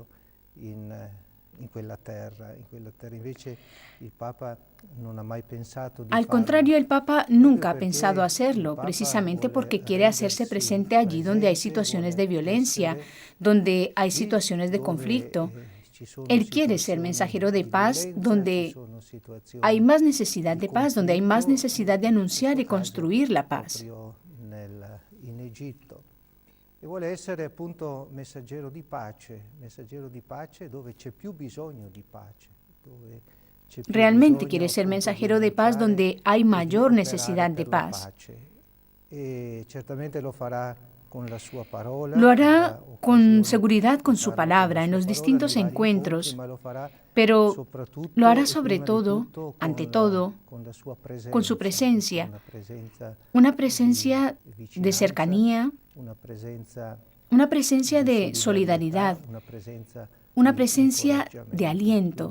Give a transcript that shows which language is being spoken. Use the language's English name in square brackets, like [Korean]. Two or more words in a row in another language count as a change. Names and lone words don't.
[Spanish] Al contrario, el Papa nunca ha pensado hacerlo, precisamente porque quiere hacerse presente allí donde hay situaciones de violencia, donde hay situaciones de conflicto. Él quiere ser mensajero de paz donde hay más necesidad de paz, donde hay más necesidad de anunciar y construir la paz. [Italian] E vuole essere appunto messaggero di pace dove c'è più bisogno di pace, dove c'è più [Spanish] Realmente quiere ser mensajero de paz donde hay mayor necesidad de paz. [Italian] E certamente lo fará con la sua parola. [Spanish] Lo hará con seguridad con su palabra en los distintos encuentros, pero lo hará sobre todo, ante todo, con su presencia, una presencia de cercanía, una presencia de solidaridad, una presencia de aliento.